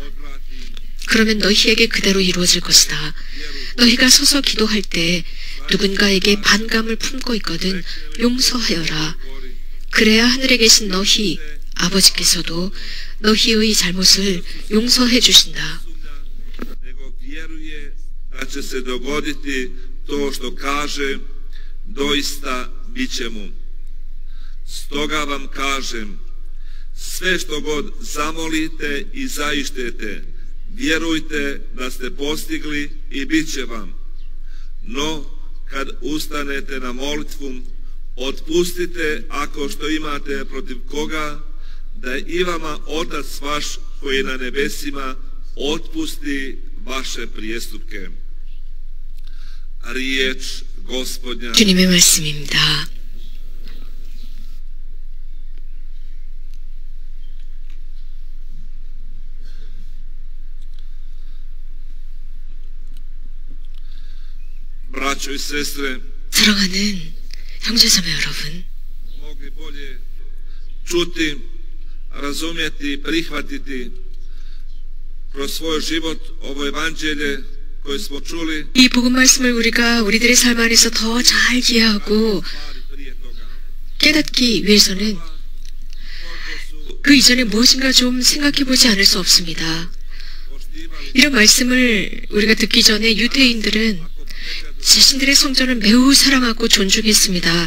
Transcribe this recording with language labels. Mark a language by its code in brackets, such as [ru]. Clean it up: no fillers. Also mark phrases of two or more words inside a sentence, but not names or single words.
[ko] 그러면 너희에게 그대로 이루어질 것이다. 너희가 서서 기도할 때 누군가에게 반감을 품고 있거든 용서하여라. 그래야 하늘에 계신 너희 아버지께서도 너희의 잘못을 용서해 주신다. [hr] da će se dogoditi to što kaže, doista bit će mu. Stoga vam kažem, sve što god zamolite i zaištete, vjerujte da ste postigli i bit će vam. No, kad ustanete na molitvu, otpustite ako što imate protiv koga, da i vama Otac vaš koji je na nebesima otpusti vaše prijestupke. Riječ Gospodnja. [ko] 주님의 말씀입니다. [hr] Braćo i sestre, [ko] 사랑하는 형제자매 여러분, [hr] mogli bolje čuti, razumjeti, prihvatiti kroz svoj život ovo evanđelje koje smo čuli. [ko] 이 복음 말씀을 우리가 우리들의 삶 안에서 더 잘 이해하고 깨닫기 위해서는 그 이전에 무엇인가 좀 생각해 보지 않을 수 없습니다. 이런 말씀을 우리가 듣기 전에 유대인들은 자신들의 성전을 매우 사랑하고 존중했습니다.